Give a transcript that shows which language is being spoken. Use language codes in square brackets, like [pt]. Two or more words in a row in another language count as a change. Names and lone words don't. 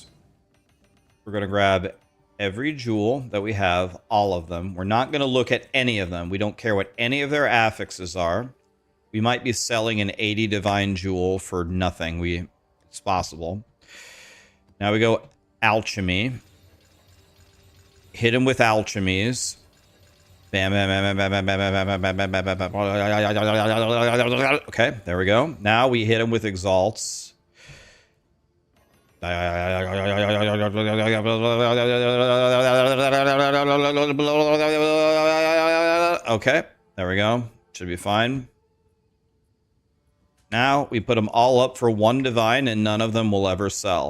[en] We're going to grab every jewel that we have, all of them. We're not going to look at any of them. We don't care what any of their affixes are. We might be selling an 80 divine jewel for nothing. It's possible. Now we go alchemy. Hit him with alchemies. Bam, bam, bam, bam, bam, bam, bam, bam, bam, bam, bam, bam. Okay, there we go. Now we hit him with exalts. Okay, there we go. Should be fine. Now we put them all up for 1 divine and none of them will ever sell.